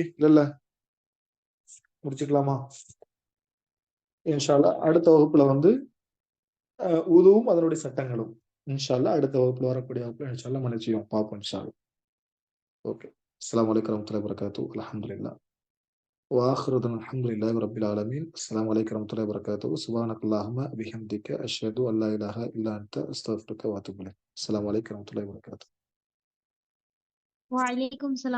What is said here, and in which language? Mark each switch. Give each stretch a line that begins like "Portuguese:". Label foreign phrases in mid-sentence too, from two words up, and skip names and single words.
Tamil: இல்ல முடிச்சுக்கலாமா?
Arabic: إن شاء الله
Tamil: அடுத்த வகுப்புல வந்து உதுவும் அதனுடைய சட்டங்களும்
Arabic: إن شاء الله
Tamil: அடுத்த வகுப்புல வரக்கூடிய வகுப்புல
Arabic: إن شاء الله
Tamil: மன்னிச்சியும் பார்ப்போம்
Arabic: إن شاء الله.
Tamil: ஓகே.
Arabic: السلام عليكم ورحمة الله وبركاته. அல்ஹம்துலில்லாஹ். وآخر دعوانا الحمد لله رب العالمين. السلام عليكم ورحمة الله وبركاته. سبحانك اللهم وبحمدك أشهد أن لا إله إلا أنت أستغفرك وأتوب إليك. السلام عليكم ورحمة الله وبركاته. وعليكم السلام.